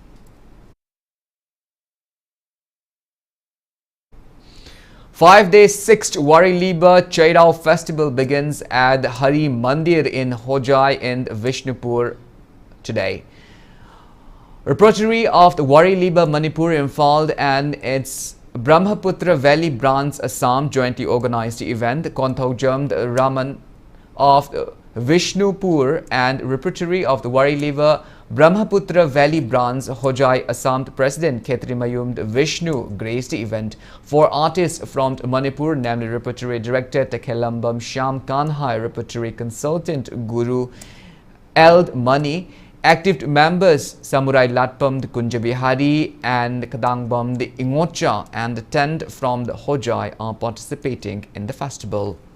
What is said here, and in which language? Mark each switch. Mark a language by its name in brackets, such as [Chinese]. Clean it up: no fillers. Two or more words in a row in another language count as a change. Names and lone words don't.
[English] Five-day sixth Wari Liba Chairao festival begins at Hari Mandir in Hojai in Vishnupur today. Repertory of the Wari Liba Manipur Imphal and its Brahmaputra Valley branch Assam jointly organized the event. Konthaujam Raman of Vishnupur and repertory of the Wari Liba Brahmaputra Valley Branch Hojai Assam President Khetri Mayum Vishnu graced the event. 4 artists from Manipur, namely Repertory Director Tekhelambam Sham Kanhai, Repertory Consultant Guru Eld Mani, active members Samurai Latpam Kunjabihari and Kadangbam the Ingocha and the 10 from the Hojai are participating in the festival.